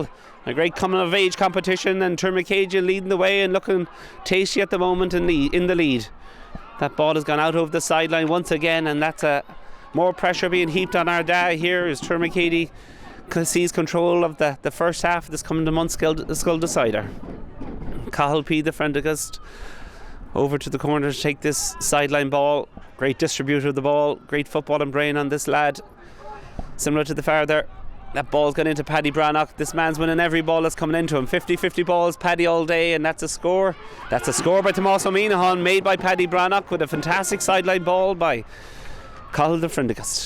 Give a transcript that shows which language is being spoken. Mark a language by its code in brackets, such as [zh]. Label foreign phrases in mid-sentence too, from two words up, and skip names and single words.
[en] A great coming of age competition, and Thuar Mhic Éadaigh leading the way and looking tasty at the moment in the lead. That ball has gone out over the sideline once again, and that's more pressure being heaped on Ardagh here as Thuar Mhic Éadaigh sees control of the first half of this coming to mBunscoil decider. Cathal P, the friendligast, over to the corner to take this sideline ball. Great distributor of the ball, great footballing brain on this lad. Similar to the farther. That ball's gone into Paddy Brannock. This man's winning every ball that's coming into him. 50-50 balls, Paddy all day, and that's a score. That's a score by Tomás Ó Mianahan, made by Paddy Brannock with a fantastic sideline ball by Cathal the friendligast.